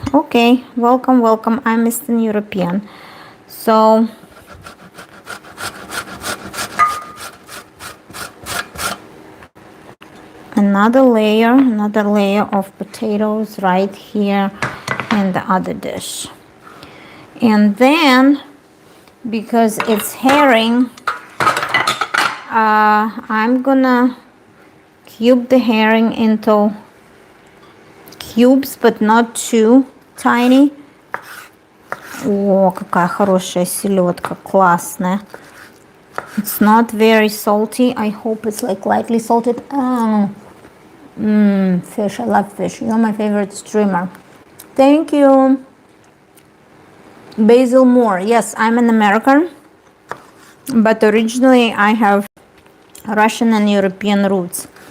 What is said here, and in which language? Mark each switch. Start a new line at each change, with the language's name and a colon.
English: Okay, welcome. I'm Eastern European. So another layer of potatoes right here in the other dish. And then, because it's herring, I'm gonna cube the herring into cubes, but not too tiny.
Russian: О, какая хорошая селедка, классная.
English: It's not very salty. I hope it's like lightly salted. Fish, I love fish. You're my favorite streamer. Thank you. Basil Moore. Yes, I'm an American. but originally I have Russian and European roots.